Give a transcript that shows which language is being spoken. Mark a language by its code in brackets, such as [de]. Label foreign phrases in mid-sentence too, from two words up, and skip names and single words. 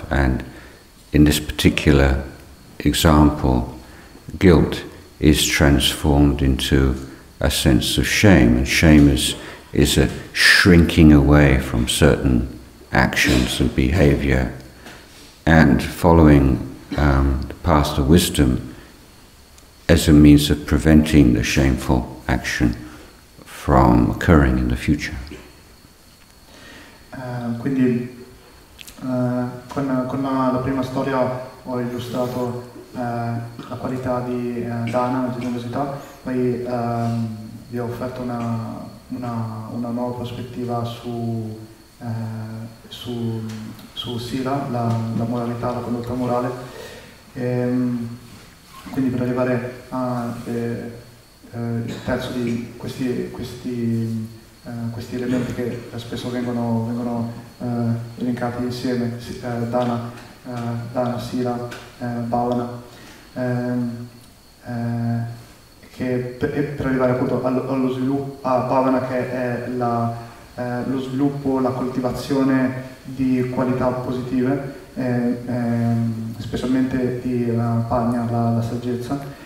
[en] And in this particular example, guilt is transformed into a sense of shame, and shame is a shrinking away from certain actions and behavior, and following the path of wisdom as a means of preventing the shameful action from occurring in the future. [it] Quindi con la prima storia ho illustrato la qualità di dana, la generosità, poi vi ho offerto una nuova prospettiva su sila, la moralità, la condotta morale. Quindi per arrivare al terzo di questi elementi che spesso vengono elencati insieme, dana, sila, bhavana, per arrivare appunto allo sviluppo, a bhavana, che è lo sviluppo, la coltivazione di qualità positive, specialmente di pagna, la saggezza.